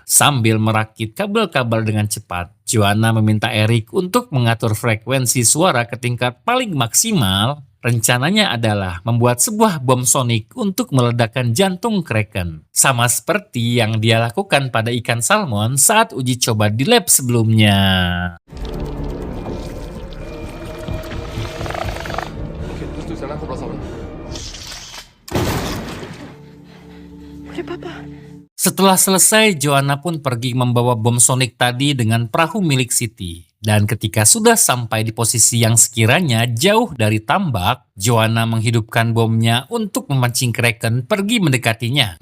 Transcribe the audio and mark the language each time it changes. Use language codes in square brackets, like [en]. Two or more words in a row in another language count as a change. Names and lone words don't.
[id] Sambil merakit kabel-kabel dengan cepat, Joanna meminta Eric untuk mengatur frekuensi suara ke tingkat paling maksimal. Rencananya adalah membuat sebuah bom sonik untuk meledakkan jantung Kraken. Sama seperti yang dia lakukan pada ikan salmon saat uji coba di lab sebelumnya. [fr] Ok, pousse tout ça là, faut pas s'en aller. [id] Setelah selesai, Joanna pun pergi membawa bom sonik tadi dengan perahu milik Siti. Dan ketika sudah sampai di posisi yang sekiranya jauh dari tambak, Joanna menghidupkan bomnya untuk memancing Kraken pergi mendekatinya.